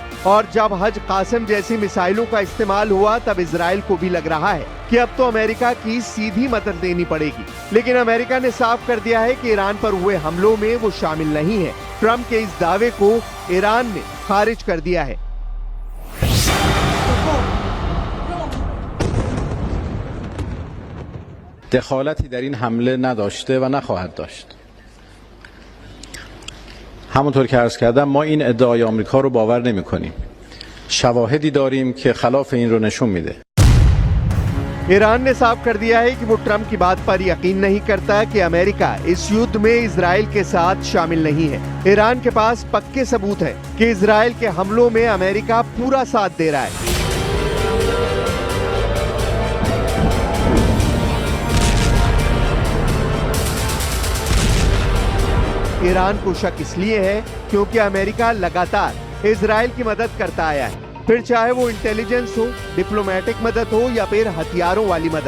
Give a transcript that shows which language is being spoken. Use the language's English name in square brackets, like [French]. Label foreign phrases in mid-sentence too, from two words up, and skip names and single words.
[Hindi] और जब हज कासिम जैसी मिसाइलों का इस्तेमाल हुआ तब इजराइल को भी लग रहा है कि अब तो अमेरिका की सीधी मदद देनी पड़ेगी। लेकिन अमेरिका ने साफ कर दिया है कि ईरान पर हुए हमलों में वो शामिल नहीं है। ट्रंप के इस दावे को ईरान ने खारिज कर दिया है। [Persian] دخالتی در این حمله نداشته و نخواهد داشت. همونطور که عرض کردم ما این ادعای آمریکا رو باور نمی‌کنیم. شواهدی داریم که خلاف این رو نشون میده. [Hindi] ईरान ने साफ कर दिया है कि वो ट्रंप की बात पर यकीन नहीं करता कि अमेरिका इस युद्ध में इजराइल के साथ शामिल नहीं है। ईरान के पास पक्के सबूत है कि इजराइल के हमलों में अमेरिका पूरा साथ दे रहा है। ईरान को शक इसलिए है क्योंकि अमेरिका लगातार इजराइल की मदद करता आया है, फिर चाहे वो इंटेलिजेंस हो, डिप्लोमेटिक मदद हो या फिर हथियारों वाली मदद।